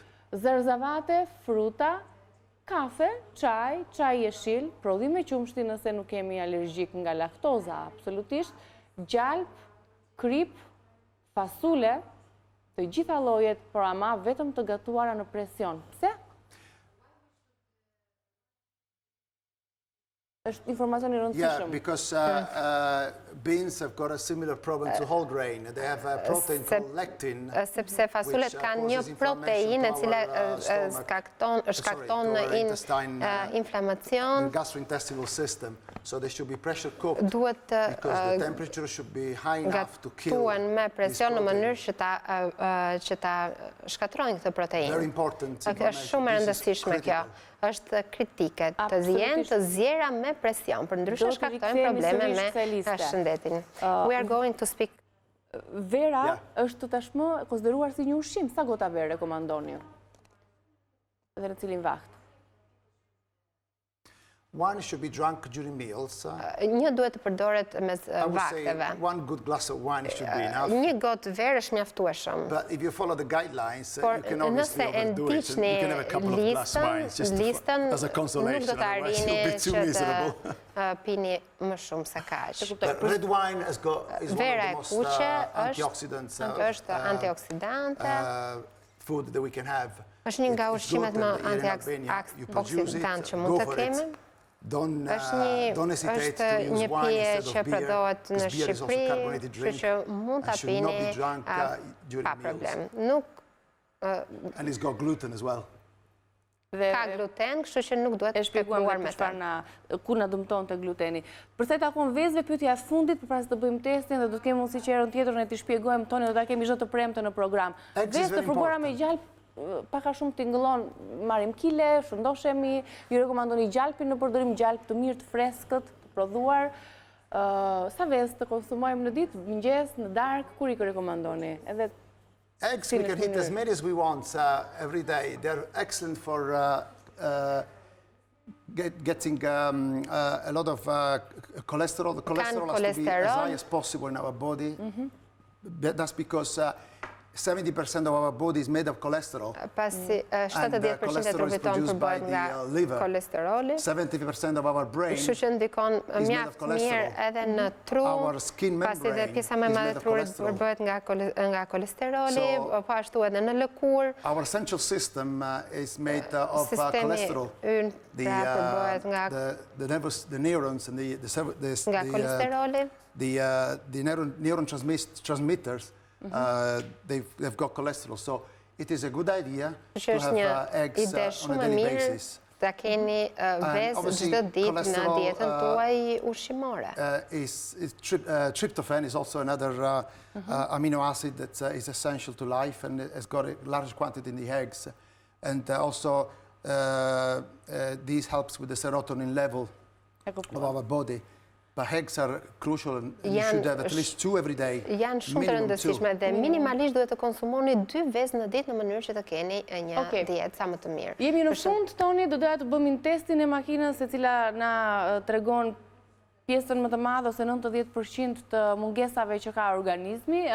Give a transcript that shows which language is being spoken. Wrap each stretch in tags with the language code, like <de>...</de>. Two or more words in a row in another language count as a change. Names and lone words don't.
<sq>Zerzavate, fruta, kafe, çaj jeshil, prodhim me qumshti nëse nuk kemi alergjik nga laktoza, absolutisht, gjalp, krip, fasule, të gjitha llojet, por ama vetëm të gatuara në presion. Pse? Është informacion I rëndësishëm.</sq> <en>Yeah, because beans have got a similar problem to whole grain. They have a protein called lectin.</en> <sq>Sepse fasulet kanë një proteinë e cila shkakton inflamacion.</sq> <en>Gastrointestinal system. So they should be pressure cooked because the temperature should be high enough to kill.</en> <sq>Gatuan me presion në mënyrë që ta shkatrojnë këtë proteinë.</sq> <en>Very important.</en> <sq>Është shumë e rëndësishme kjo. Është kritike, të jenë të zjera me presion, për ndryshe shkaktojnë probleme me shëndetin.</sq> <en>We are going to speak.</en> <sq>Vera është tashmë konsideruar si një ushqim. Sa gota verë rekomandoni? Dhe në cilin vakt?</sq> <en>One should be drunk during meals. Një duhet të përdoret mes vakteve. One good glass of wine should be enough. Një gotë verë është mjaftueshëm. But if you follow the guidelines, you can obviously overdo it. You can have a couple of glass wines just as a consolation. Otherwise you'll be too miserable.</en> <sq>Pini më shumë se kaq.</sq> <en>Red wine is one of the most antioxidants food that we can have.</en> <sq>Është një nga ushqimet më antioksidantë që mund të kemi. Është një pije që përdoret në Shqipëri, kështu që mund ta pini pa problem. And it's got gluten as well. Ka gluten, kështu që nuk duhet të shpjeguar me të. Ku na dëmton të gluteni. Përsa i takon vezëve, pyetja e fundit, përpara se të bëjmë testin dhe do të kemi mundësi që herën tjetër ne t'i shpjegojmë toni, do ta kemi çdo të premte në program. Vezë të fërguara me gjalp paka shumë tingëllon, marrim kile, shëndoshemi, ju rekomandoni gjalpin në përdorim, gjalp të mirë, të freskët, të prodhuar. Sa vezë të konsumojmë në ditë, mëngjes, në darkë, kur i rekomandoni?</sq> <en>Eggs we can eat as many as we want every day. They're excellent for getting a lot of cholesterol. The cholesterol has to be as high as possible in our body. That's because 70% of our body is made of cholesterol.</en> <sq>Pasi 70% e trupit tonë përbohet nga kolesteroli.</sq> <en>70% of our brain</en> <sq>Kështu që ndikon mjaft mirë edhe në tru, pasi dhe pjesa më e madhe e trurit përbohet nga kolesteroli, po ashtu edhe në lëkurë.</sq> <en>Our central system is made of cholesterol.</en> <sq>Sistemi ynë përbohet nga</sq> <en>neurons and the neuron transmitters. They've got cholesterol, so it is a good idea to have eggs on a daily basis.</en> <sq>Ta keni vezë çdo ditë në dietën tuaj ushqimore.</sq> <en>Tryptophan is also another amino acid that is essential to life and has got a large quantity in the eggs. And also this helps with the serotonin level of our body. But eggs are crucial and you should have at least 2 every day.</en> <sq>Janë shumë të rëndësishme dhe minimalisht duhet të konsumoni 2 vezë në ditë në mënyrë që të keni një dietë sa më të mirë. Jemi në fund, Toni, do doja të bëjmë testin e makinës e cila na tregon pjesën më të madhe ose 90% të mungesave që ka organizmi.</sq>